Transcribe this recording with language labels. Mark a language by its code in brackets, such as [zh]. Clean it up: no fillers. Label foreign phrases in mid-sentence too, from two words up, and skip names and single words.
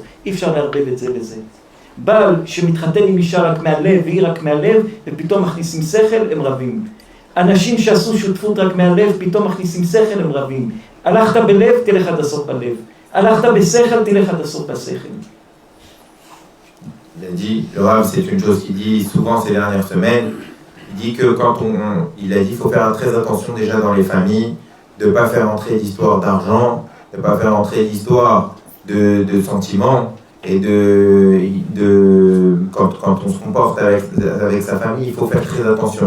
[he] אי אפשר לערבב את זה לזה. בעל שמתחתן עם אישה רק מהלב והיא רק מהלב, ופתאום מכניסים שכל, הם רבים. אנשים שעשו שותפות רק מהלב, פתאום מכניסים שכל, הם רבים. הלכת בלב, תלך עד הסוף בלב. הלכת בשכל, תלך עד הסוף בשכל. [fr] Il a dit, le Rav, c'est une chose qu'il dit souvent ces dernières semaines. Il dit que il a dit, faut faire très attention déjà dans les familles, de ne pas faire entrer d'histoire d'argent, de ne pas faire entrer d'histoire de sentiments, et quand on se comporte avec sa famille, il faut faire très attention.